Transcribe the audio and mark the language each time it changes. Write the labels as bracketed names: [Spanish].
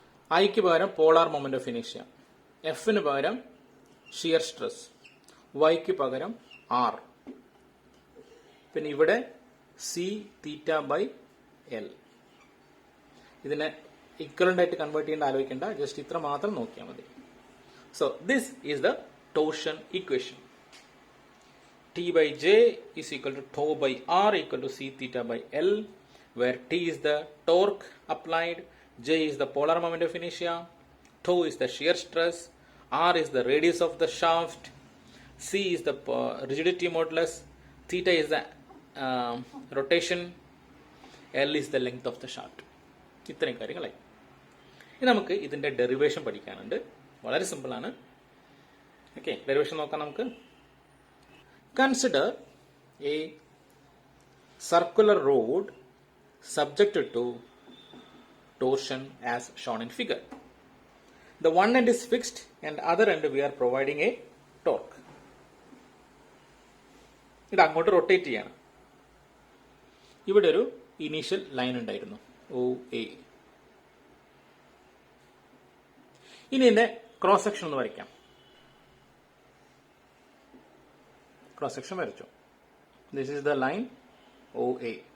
[Malayalam] ഐക്ക് പകരം polar moment of ഇനേഷ്യ, എഫിന് പകരം ഷിയർ സ്ട്രെസ്, Yക്ക് പകരം R. പിന്നെ ഇവിടെ C θ/L. ഇതിനെ ഇക്വലന്റ് ആയിട്ട് കൺവേർട്ട് ചെയ്യേണ്ട ആലോചിക്കേണ്ട, ജസ്റ്റ് ഇത്ര മാത്രം നോക്കിയാൽ മതി. [English] So this is the torsion equation. T/J is equal to tau by R equal to C θ/L, where T is the torque applied, J is the polar moment of inertia, tau is the shear stress, R is the radius of the shaft, C is the rigidity modulus, theta is the rotation, L is the length of the shaft. [Malayalam] ഇത്രയും കാര്യങ്ങളായി. ഇനി നമുക്ക് ഇതിൻ്റെ derivation പഠിക്കാനുണ്ട്. വളരെ സിമ്പിളാണ്. Okay, derivation നോക്കാം നമുക്ക്. [English] Consider a circular rod subjected to torsion as shown in figure. The one end is fixed and other end we are providing a torque. [Malayalam] ഇത് അങ്ങോട്ട് റൊട്ടേറ്റ് ചെയ്യണം. ഇവിടെ ഒരു ഇനീഷ്യൽ ലൈൻ ഉണ്ടായിരുന്നു, ഒ എ. ഇനി ഇതിന്റെ ക്രോസ് സെക്ഷൻ ഒന്ന് വരയ്ക്കാം. [English] Cross section വരച്ചു. This is the line OA.